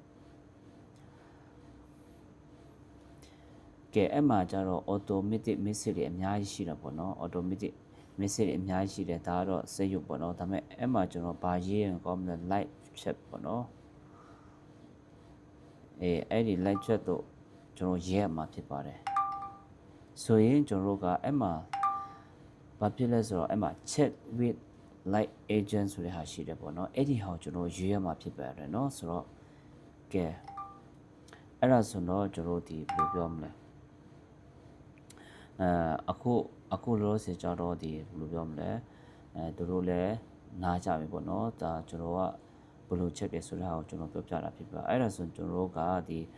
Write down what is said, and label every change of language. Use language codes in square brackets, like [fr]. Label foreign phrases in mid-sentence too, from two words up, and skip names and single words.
[my] ကဲအဲ့မှာကျတော့ [en] automatic message [my] တွေအများကြီးရှိတာပေါ့နော် [en] automatic message [my] တွေအများကြီးရှိတယ်ဒါကတော့စိတ်ရုပ်ပေါ့နော်ဒါပေမဲ့အဲ့မှာကျွန်တော်ဘာရေးရင်ကောင်းမလဲ [en] live chat [my] ပေါ့နော် အဲ့ဒီ [en] live chat [my] တို့ကျွန်တော်ရေးရမှာဖြစ်ပါတယ်ဆိုရင်ကျွန်တော်တို့ကအဲ့မှာဘာဖြစ်လဲဆိုတော့အဲ့မှာ [en] chat with live agent [my] ဆိုတဲ့ဟာရှိတယ်ပေါ့နော်အဲ့ဒီဟာကိုကျွန်တော်ရေးရမှာဖြစ်ပါတယ်เนาะဆိုတော့ကဲအဲ့ဒါဆိုတော့ကျွန်တော်ဒီဘယ်လိုပြောမလဲ အခုလောဆယ်ကြတော့ဒီဘယ်လိုပြောမလဲသူတို့လည်းနားကြပြီပေါ့နော်ဒါကျွန်တော်ကဘယ်လိုချက်တယ်ဆိုတဲ့ဟာကိုကျွန်တော်ပြောပြတာဖြစ်ပါအဲ့ဒါဆိုကျွန်တော်တို့ကဒီ